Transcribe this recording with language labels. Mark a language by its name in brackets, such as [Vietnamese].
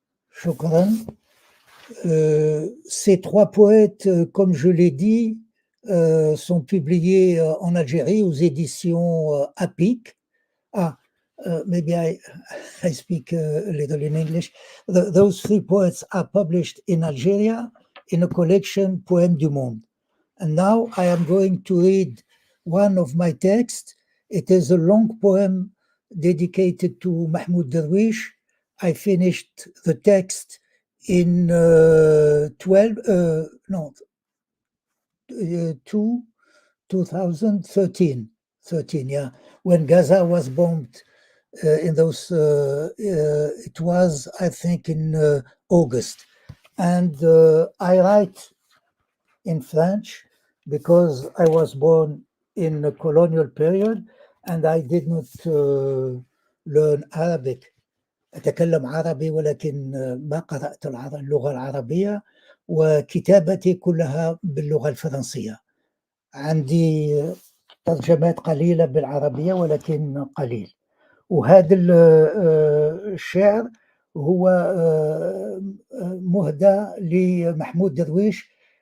[Arabic] Shukran. [French] Ces trois poètes, comme je l'ai dit, sont publiés en Algérie aux éditions APIC. [English] Maybe I speak a little in English. Those three poets are published in Algeria in a collection, Poèmes du Monde. And now I am going to read one of my texts. It is a long poem dedicated to Mahmoud Darwish. I finished the text in 2013, yeah, when Gaza was bombed. It was, I think, in August. And I write in French because I was born in a colonial period and I did not learn Arabic. [Arabic] أتكلم عربي ولكن ما قرأت اللغة العربية، وكتابتي كلها باللغة الفرنسية. عندي ترجمات قليلة بالعربية ولكن قليل. وهذا الشعر هو مهدى لمحمود درويش.